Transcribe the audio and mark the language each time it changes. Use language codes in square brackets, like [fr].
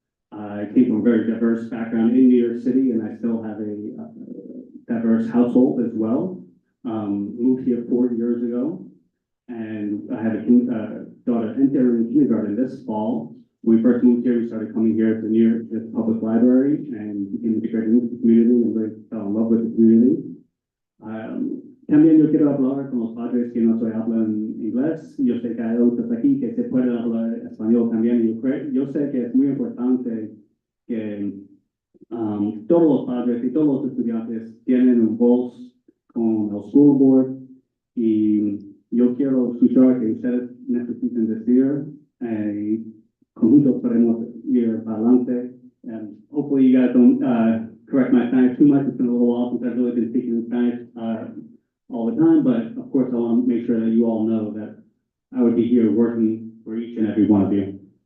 [en] I came from a very diverse background in New York City, and I still have a diverse household as well. Moved here 4 years ago, and I have a daughter entering kindergarten this fall. When we first moved here, we started coming here to New York Public Library and became integrated into the community and really fell in love with the community. [es] También yo quiero hablar con los padres que no hablan inglés. Yo sé que hay otros aquí que se pueden hablar español también. Yo sé que es muy importante que todos los padres y todos los estudiantes tienen un voz con el school board, y yo quiero escuchar que ustedes necesiten decir, conjuntos podemos ir para adelante. [en] And hopefully you guys don't correct my Spanish too much. It's been a little while since I've really been speaking in Spanish all the time, but of course I want to make sure that you all know that I would be here working for each and every one of you.